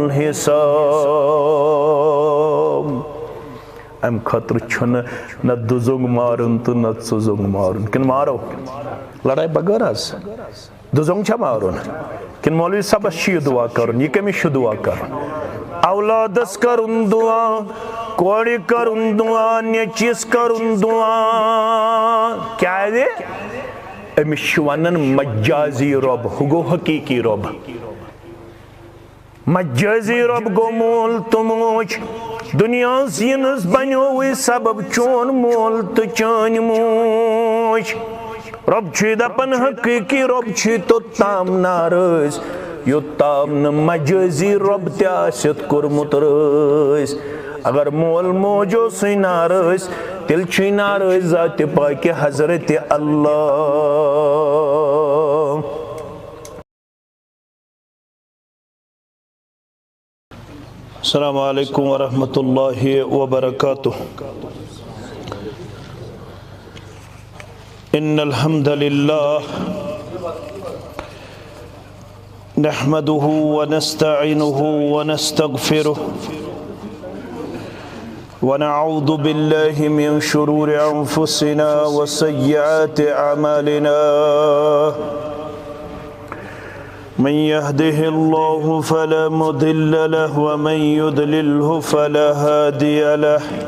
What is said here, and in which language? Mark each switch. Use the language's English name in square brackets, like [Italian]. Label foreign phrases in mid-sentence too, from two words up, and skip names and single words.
[Kashmiri] الحساب ام خطر چھن نہ دزنگ مارن تو نہ سزنگ مارن کن مارو لڑائی بغیر حظ دزنگ چھا مارن کن مولوی صاحبس چھ دعا کرن یہ کمس چھ دعا کرن اولادس کرن دعا کوڑی کرن دعا نیچیس کرن دعا کیا ہے امس چھ ونن مجازی رب ہو گو حقیقی رب مجازی رب گو مول تو موج دنیا زینس بنیوی سبب چون مول تو چان موج رب چھ دپن حقیقی رب چھ تو تام نارس یوتام نہ مجازی رب تیاست کورمت رس اگر مول موجو سی نارس تیل چھ نارس ذات پاک حضرت اللہ. [Arabic] السلام علیکم ورحمۃ اللہ وبرکاتہ. ان الحمد للہ نحمده ونستعینه ونستغفره ونعوذ بالله من شرور انفسنا وسيئات اعمالنا من يهده الله فلا مضل له ومن يضلله فلا هادي له